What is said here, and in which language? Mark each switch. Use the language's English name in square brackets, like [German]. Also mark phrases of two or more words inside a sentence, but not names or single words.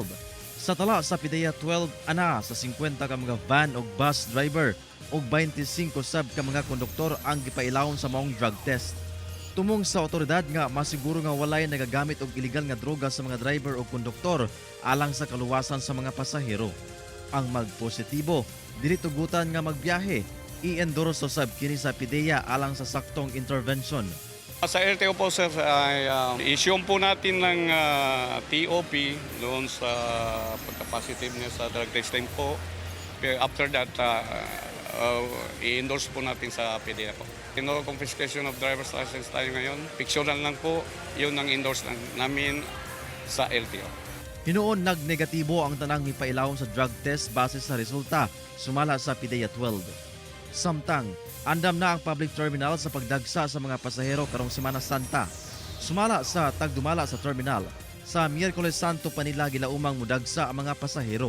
[Cebuano] Sa tala sa PIDEA 12, ana sa 50 ka mga van o bus driver ug 25 sab ka mga konduktor ang gipailawom sa maong [English] drug test. [Cebuano] Tumong sa otoridad nga masiguro nga walay nagagamit og illegal nga droga sa mga driver o konduktor alang sa kaluwasan sa mga pasahero. Ang magpositibo, dili tugutan nga magbiyahe, i-endorso sab kini sa PIDEA alang sa saktong intervention. [Filipino] Sa LTO po sir, ay issue po natin ng TOP doon sa pagka-positive niya sa [English] drug testing [Filipino] po. [English] After that, [Filipino] i-endorse po natin sa PIDEA po. [English] No confiscation of driver's license [Filipino] tayo ngayon. Fictional lang po, yun ang endorse lang namin sa LTO. [Cebuano] Hinuon nagnegatibo ang tanang mipailawom sa [English] drug test [Cebuano] base sa resulta sumala sa PIDEA 12. Samtang, andam na ang [English] public terminal [Cebuano] sa pagdagsa sa mga pasahero karong Semana Santa. Sumala sa tagdumala sa terminal, sa Miyerkules Santo pa nila gilaumang mudagsa ang mga pasahero.